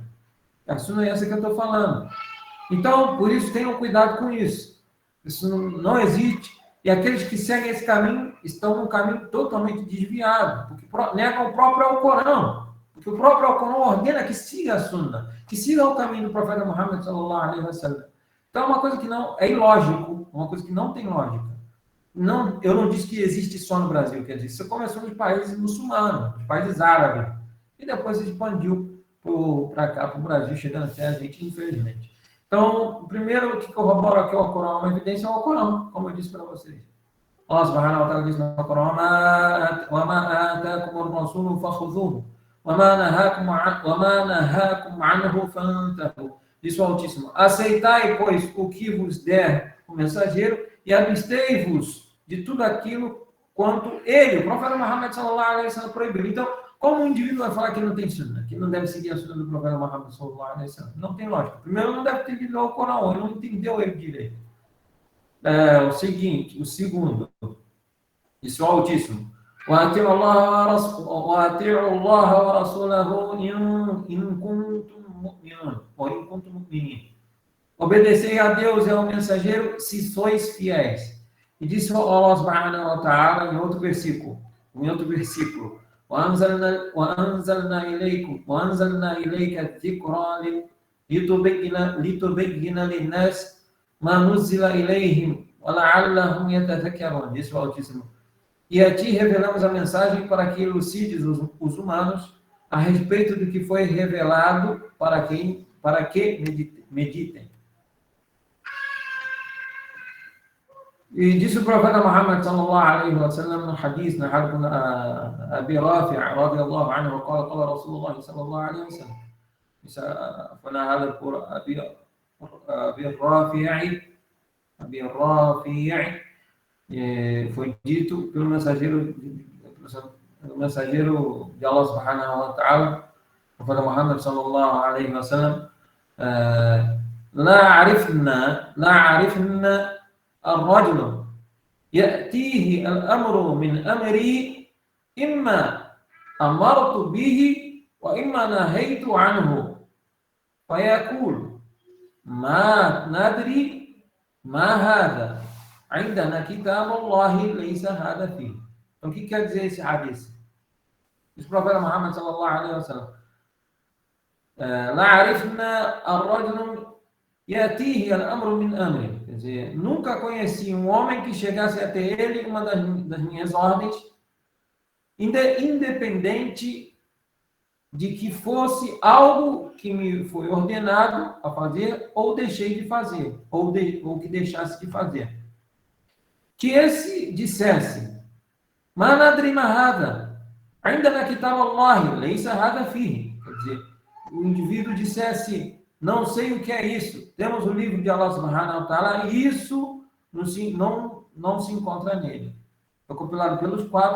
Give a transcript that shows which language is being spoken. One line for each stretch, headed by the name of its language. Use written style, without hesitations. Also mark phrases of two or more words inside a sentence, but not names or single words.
Portuguese: A Sunna é essa que eu estou falando. Então, por isso, tenham cuidado com isso. Isso não existe. E aqueles que seguem esse caminho estão num caminho totalmente desviado, porque negam o próprio Alcorão. Porque o próprio Alcorão ordena que siga a sunna, que siga o caminho do profeta Muhammad
Arabic: صلى الله عليه وسلم.
Portuguese: Então é uma coisa que não é ilógico, uma coisa que não tem lógica. Não, eu não disse que existe só no Brasil, quer dizer, isso começou nos países muçulmanos, nos países árabes, e depois se expandiu para cá, para o Brasil, chegando até a gente, infelizmente. Então, o primeiro que corrobora aqui o Alcorão, uma evidência é o Alcorão, como eu disse para vocês.
Arabic: الله سبحانه وتعالى
Portuguese: diz no Alcorão:
Arabic: وَمَا آتَاكُمُ الرَّسُولُ فَخُذُوهُ وَمَا نَهَاكُمْ عَنْهُ فَانْتَهُوا.
Portuguese: Diz o Altíssimo: aceitai, pois, o que vos der o mensageiro e abstei-vos de tudo aquilo quanto ele, o profeta Muhammad
Arabic: صلى الله عليه وسلم,
Portuguese: proibiu. Então, como um indivíduo vai falar que não tem sunna, que não deve seguir a sunna do profeta Muhammad
Arabic: صلى الله عليه وسلم?
Portuguese: Não tem lógica. Primeiro, não deve ter lido o Corão, ele não entendeu ele direito. O segundo, isso é o Altíssimo:
Arabic: وَأَطِيعُوا اللَّهَ وَرَسُولَهُ إِن كُنتُم مُؤْمِنِينَ ou إِن كُنتُم مُؤْمِنِينَ.
Portuguese: Obedecei a Deus e ao mensageiro se sois fiéis. E disse
Arabic: الله سبحانه وتعالى
Portuguese: em outro versículo:
Arabic: وَأَنزَلْنَا إِلَيْكَ الذِّكْرَ لِتُبَيِّنَ لِلنَّاسِ مَا نُزِّلَ إِلَيْهِمْ وَلَعَلَّهُمْ يَتَذَكَّرُونَ.
Portuguese: Disse o Altíssimo: e a ti revelamos a mensagem para que elucides os humanos a respeito do que foi revelado para que meditem. E disse o profeta
Arabic: Muhammad صلى الله عليه وسلم
Portuguese: no hadith narrado por
Arabic: Abi Rafi' رضي الله عنه, قال رسول الله صلى الله عليه وسلم.
Portuguese: Isso foi narrado por Abi Rafi', foi dito pelo mensageiro de
Arabic: الله سبحانه وتعالى,
Portuguese: o profeta
Arabic: Muhammad صلى الله عليه وسلم: لا عرفنا الرجل يأتيه الأمر من أمري إما أمرت به وإما نهيت عنه فيقول ما ندري ما هذا عندنا كتاب الله ليس هذا فيه.
Portuguese: Então, o que quer dizer esse hadith? Diz o profeta
Arabic: Muhammad صلى الله عليه وسلم: لا عرفنا الرجل يأتيه الأمر من أمري.
Portuguese: Quer dizer, nunca conheci um homem que chegasse até ele uma das minhas ordens, independente de que fosse algo que me foi ordenado a fazer ou deixei de fazer, ou que deixasse de fazer. Que esse dissesse:
Arabic: ما ندري ما هذا عندنا كتاب الله ليس هذا فيه.
Portuguese: Quer dizer, o indivíduo dissesse: não sei o que é isso, temos o livro de
Arabic: الله سبحانه وتعالى
Portuguese: e isso não se encontra nele. Foi compilado pelos quatro.